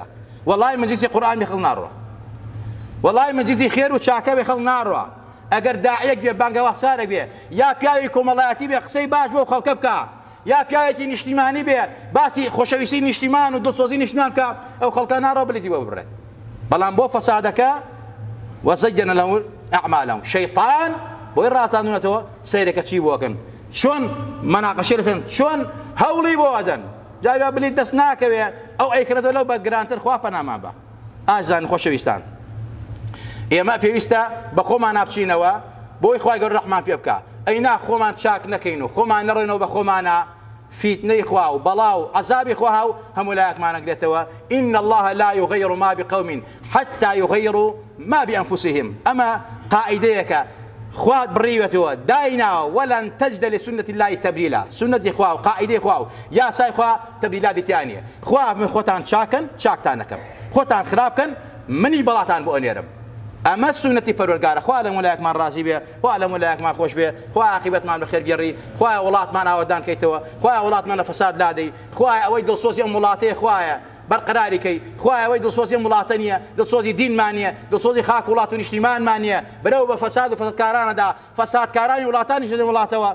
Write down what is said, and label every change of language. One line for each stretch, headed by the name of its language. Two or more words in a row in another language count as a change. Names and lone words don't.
Central Kurdish: وەڵای مەجلیسی قورئان بێ خەڵک ناڕوە، وەڵای مەجلیسی خێر و چاکە بێ خەڵک ناڕوە. ئەگەر داعیەک بێ بانگەواسارێک بێ، یا پیاوی کۆمەڵایەتی بێ قسەی باش بۆ خەڵکە بکە، یا پیاوێکی نیشتیمانی بێ باسی خۆشەویستی نیشتیمان و دڵسۆزی نیشتیمان بکە، ئەو خەڵکە ناڕوە بلیتی بۆ ببڕێت. بەڵام بۆ فەسادەکە
Arabic: وەزەیَّنَ لَهُمْ أَعْمَالَهُم
Central Kurdish: شەیطان بۆی ڕاتاندونەتەوە سەیرێکە چی بۆکەن، چۆن مەناقەشەی لەسەر، چۆن هەوڵی بۆ ئەدەن. جارێ بلیت دەست ناکەوێ ئەو ئەیکرێتەوە لەو بە گرانتر خوا پەنامان بە. ئازان خۆشەویستان، ئێمە پێویستە بە خۆمان نابچینەوە بۆی خوای گەورە ڕەحمان پێ بکە. ئەینا خۆمان چاک نەکەین و خۆمان نەڕۆینەوە بە خۆمانە، فیتنەی خوا و بەڵا و عەزابی خوا هاو هەموو لایەکمان ئەگرێتەوە.
Arabic: إن الله لا يغير ما بقوم حتى يغيروا ما بأنفسهم.
Central Kurdish: ئەمە قاعدەیەکە خوات بڕیوەتەوە دایناوە، وەلەن
Arabic: تەجدە لسنة الله تبدیلا.
Central Kurdish: سنەتی خوا و قاعدەی خوا و یاسای خوا تەبدیلاتی تیان نییە. خوا من خۆتان چاکن چاکتان نەکەم، خۆتان خراپکەن منی بەڵاتان بۆ ئەنێرم. ئەمە سنەتی پەروەردگارە. خوا لە مولایەکمان ڕازی بێ، خوا لە مولایەکمان خۆش بێ، خوا عاقبەتمان بەخێر بگێڕی، خوا وڵاتمان ئاوەدان کەیتەوە، خوا وڵاتمان لە فەساد لادەی، خوا ئەوەی دڵسۆزی ئەم وڵاتەیە خوایە بەرقەراری کەی، خوای ئەوەی دڵسۆزی وڵاتە نییە، دڵسۆزی دینمان نییە، دڵسۆزی خاک وڵات و نیشتیمانمان نییە، بەرەو بە فەساد و فەسادکارانەدا فەسادکارانی وڵاتانیش دەدەن وڵاتەوە.